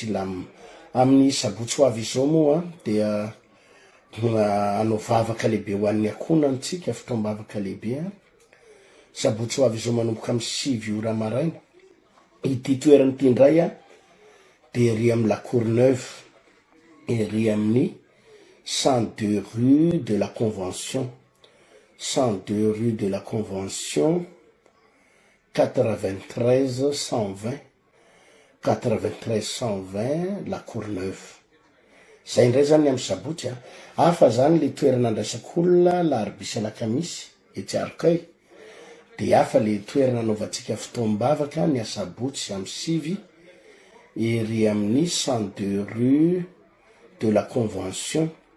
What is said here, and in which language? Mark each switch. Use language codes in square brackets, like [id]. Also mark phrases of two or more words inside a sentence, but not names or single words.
[mg] lamina amin'ny sabotsy ho avy izao moa dia anao vavaka lehibe ho an'ny akonantsika fotoam-bavaka lehibe sabotsy ho avy izao manomboka amin'ny 7 ora maraina ity toerany ity indray de ry amin'ny La Courneuve ry amin'ny 102 rue de la Convention 102 rue de la Convention 93 120 93 120 La Courneuve zay indray zany amin'ny sabotsy hafa zany le toerana andraisako olona larobisy alakamisy etsy Arcueil de hafa le toerana anaovantsika fotoam-bavaka ny asabotsy amin'ny 7 ery amin'ny 102 rue de la Convention